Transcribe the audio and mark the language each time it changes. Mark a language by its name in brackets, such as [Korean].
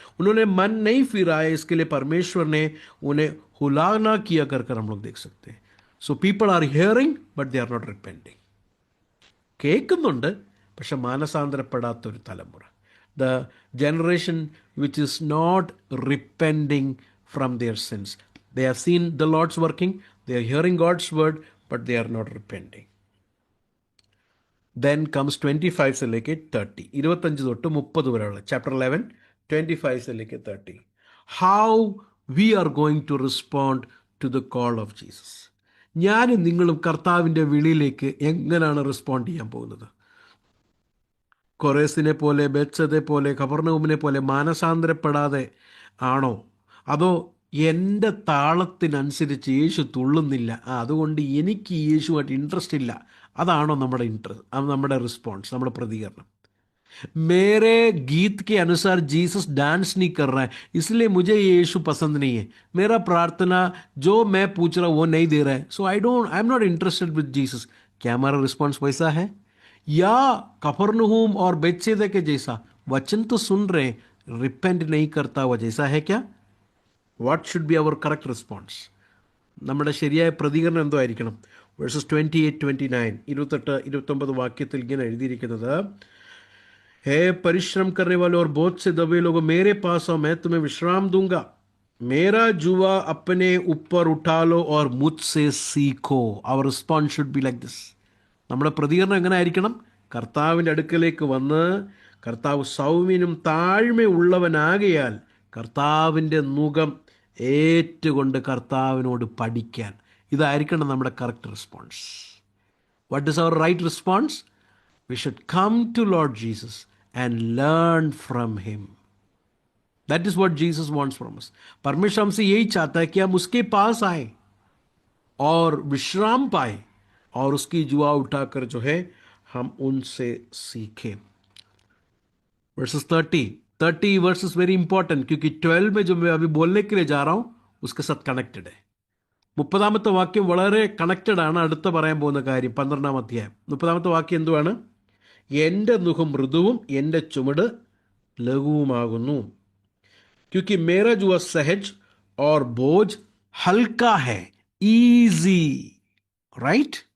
[Hindi] उन्होंने मन नहीं फिराया, इसके लिए परमेश्वर ने उन्हें हुलाना किया कर हम लोग देख सकते हैं. [English] So people are hearing but they are not repenting. [Malayalam] കേൾക്കുന്നുണ്ട് പക്ഷെ മാനസാന്തരപ്പെടാത്തൊരു തലമുറ. [English] the generation which is not repenting from their sins. They have seen the Lord's working, they are hearing God's word, but they are not repenting. Then comes [Hindi] 25 से लेके 30, [Malayalam] 25 തൊട്ട് 30 വരെയുള്ള chapter 11, [Hindi] 25 से लेके 30. [English] How we are going to respond to the call of Jesus. [Malayalam] ഞാനും നിങ്ങളും കർത്താവിൻ്റെ വിളിയിലേക്ക് എങ്ങനെയാണ് റെസ്പോണ്ട് ചെയ്യാൻ പോകുന്നത്? കൊറേസിനെ പോലെ, ബെത്സതെ പോലെ, കഫർനഹൂമിനെ പോലെ മാനസാന്തരപ്പെടാതെ ആണോ? അതോ എൻ്റെ താളത്തിനനുസരിച്ച് യേശു തുള്ളുന്നില്ല, അതുകൊണ്ട് എനിക്ക് യേശുവായിട്ട് ഇൻട്രസ്റ്റ് ഇല്ല, അതാണോ നമ്മുടെ റിസ്പോൺസ്, നമ്മുടെ പ്രതികരണം? [Hindi] मेरे गीत के अनुसार जीसस डांस नहीं कर रहा है, इसलिए मुझे ये यीशु पसंद नहीं है. मेरा प्रार्थना जो मैं पूछ रहा हूँ वो नहीं दे रहा है, [English] So I am not interested with Jesus. [Hindi] क्या हमारा रिस्पॉन्स वैसा है? या कफरनहूम और बेतसैदा के जैसा वचन तो सुन रहे, रिपेंट नहीं करता हुआ जैसा है क्या? [English] What should be our correct response? [Malayalam] നമ്മുടെ ശരിയായ പ്രതികരണം എന്തോ ആയിരിക്കണം? വേഴ്സസ് 28-29, 28-29 വാക്യത്തിൽ ഇങ്ങനെ എഴുതിയിരിക്കുന്നത്, [Hindi] हे परिश्रम करने वाले और बहुत से दबे लोगों, मेरे पास आओ, मैं तुम्हें विश्राम दूंगा. मेरा जुआ अपने ऊपर उठा लो और मुझसे सीखो. [English] Our response should be like this. [Malayalam] നമ്മുടെ പ്രതികരണം എങ്ങനെ ആയിരിക്കണം? കർത്താവിൻ്റെ അടുക്കലേക്ക് വന്ന്, കർത്താവ് സൗമ്യനും താഴ്മയുള്ളവനാകയാൽ കർത്താവിൻ്റെ മുഖം ഏറ്റുകൊണ്ട് കർത്താവിനോട് പഠിക്കാൻ. ഇതായിരിക്കണം നമ്മുടെ correct response. [English] What is our right response? We should come to Lord Jesus and learn from him. That is what Jesus wants from us. [Hindi] परमेश्वर हमसे यही चाहता है कि हम उसके पास आए और विश्राम पाए और उसकी जुआ उठाकर जो है हम उनसे सीखें. [English] Verses 30 verses very important, [Hindi] क्योंकि 12 में जो मैं अभी बोलने के लिए जा रहा हूं उसके साथ कनेक्टेड है. [Malayalam] 30-ാമത്തെ വാക്യം വളരെ കണക്റ്റഡ് ആണ് അടുത്ത പറയാൻ പോകുന്ന കാര്യം. 12-ാം അധ്യായം 30-ാമത്തെ വാക്യം എന്തുവാണ്? എൻ്റെ നുകം മൃദുവും എൻ്റെ ചുമട് ലഘുവുമാകുന്നു. [Hindi] ക്യോंकि मेरा जुआ सहज और बोझ हल्का है, [English] easy, right?